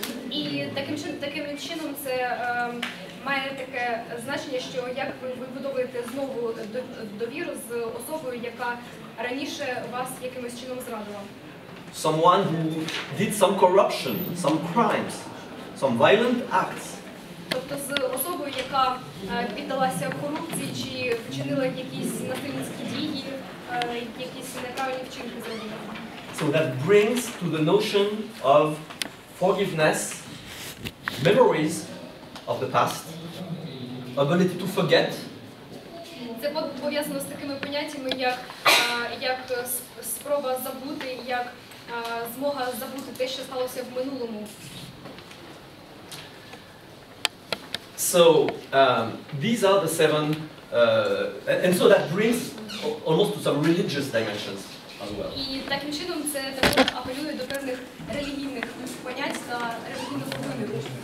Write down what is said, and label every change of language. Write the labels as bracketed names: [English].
[Ukrainian] І таким чином це має таке значення, що як ви вибудовуєте знову довіру з особою, яка раніше вас якимось чином зрадила. [English] Someone who did some corruption, some crimes, some violent acts. [Ukrainian] Тобто з особою, яка піддалася корупції чи вчинила якісь насильницькі дії, якісь неправильні вчинки зробила. [English] So that brings to the notion of forgiveness, memories of the past, ability to forget. [Ukrainian] Це пов'язано з такими поняттями, як спроба забути, як змога забути те, що сталося в минулому. [English] So these are the seven, and so that brings almost to some religious dimensions as well. [Ukrainian] І таким чином це також апелює до певних релігійних понять та релігійного виміру.